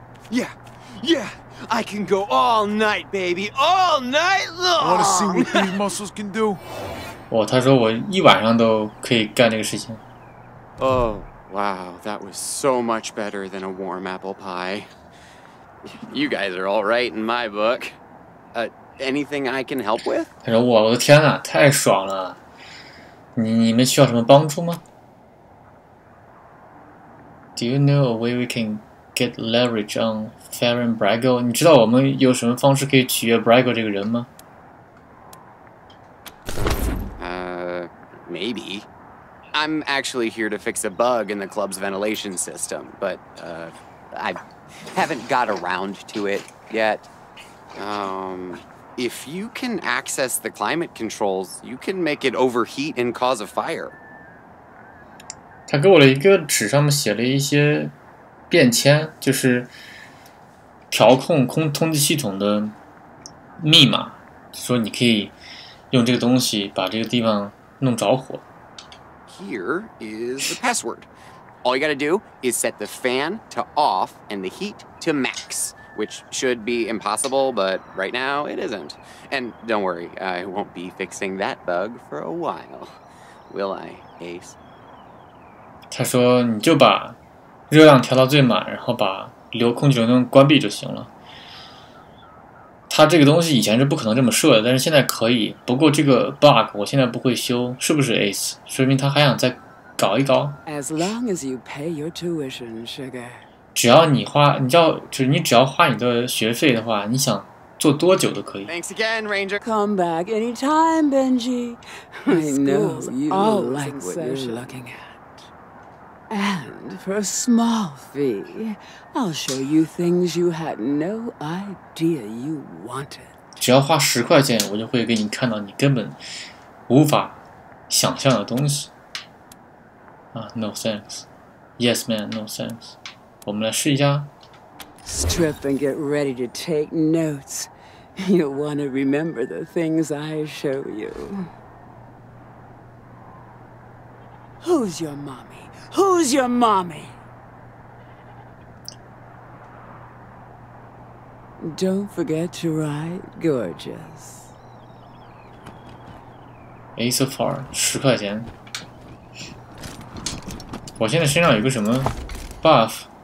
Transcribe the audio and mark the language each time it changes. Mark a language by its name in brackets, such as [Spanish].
[English] Yeah, I can go all night, baby, all night long. Want to see what these muscles can do? [Chinese] 他说我一晚上都可以干这个事情。 [English] Oh, wow, that was so much better than a warm apple pie. You guys are all right in my book. Anything I can help with? [Chinese] 他说我的天哪，太爽了！你们需要什么帮助吗 [English] ？Do you know a way we can get leverage on Farron Brago？ [Chinese] 你知道我们有什么方式可以取悦 Brago 这个人吗？ [English] Maybe. I'm actually here to fix a bug in the club's ventilation system, but I haven't got around to it yet. If you can access the climate controls, you can make it overheat and cause a fire. [Chinese] 他给我了一个纸，上面写了一些便签，就是调控通气系统的密码，说你可以用这个东西把这个地方弄着火。 [English] Here is the password. All you gotta do is set the fan to off and the heat to max, which should be impossible, but right now it isn't. And don't worry, I won't be fixing that bug for a while. Will I, Ace? [Chinese] 他说你就把热量调到最满，然后把空气流动关闭就行了。它这个东西以前是不可能这么设的，但是现在可以。不过这个 bug 我现在不会修，是不是 Ace？说明他还想再搞一搞。 [English] As long as you pay your tuition, sugar. [Chinese] 只要你只要花你的学费的话，你想做多久都可以。 [English] Thanks again, Ranger. Come back anytime, Benji. I know you like what you're looking at. And for a small fee, I'll show you things you had no idea you wanted. [Chinese] 只要花10块钱，我就会给你看到你根本无法想象的东西。 [English] No thanks. Yes, man, no thanks. [Chinese] 我们来试一下。 [English] Strip and get ready to take notes. You'll want to remember the things I show you. Who's your mommy? Who's your mommy? Don't forget to write gorgeous. [Chinese] Ace of Hearts 10块钱。我现在身上有个什么 buff？